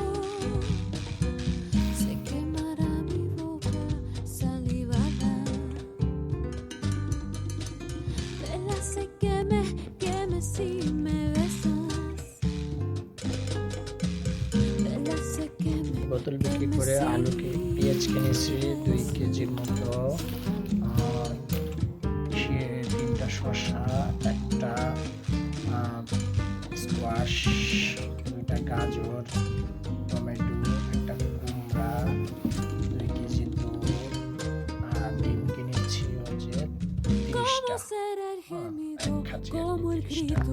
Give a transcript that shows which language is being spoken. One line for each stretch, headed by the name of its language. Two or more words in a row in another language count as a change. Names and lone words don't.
Spanish: Se quemará mi boca salivada, vela se queme si me besas, vela se queme.
Bangla: বোতল বিক্রি করে আলুকে পেঁয়াজ কিনেছি 2 কেজির মতো, 3টা শসা, একটা স্কোয়াশ, 2টা গাজর, টমেটো, একটা কুমড়া, 2 কেজি দুধ, আর ডিম কিনেছি হচ্ছে 30টা, এক খাঁচি আর কি 30টা।